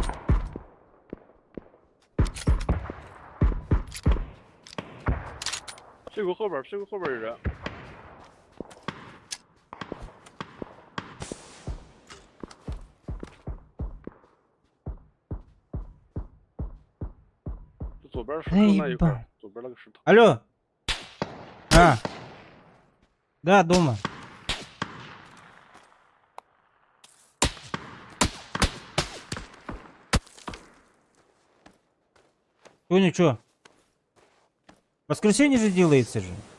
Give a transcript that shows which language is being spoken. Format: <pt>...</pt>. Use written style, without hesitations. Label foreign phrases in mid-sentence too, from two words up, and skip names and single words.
<zh>屁股后边，屁股后边有人。就左边石头那一块儿，左边那个石头。</zh> <ru>Алло. А. Да, дома. Ну ничего. Воскресенье же делается же.</ru>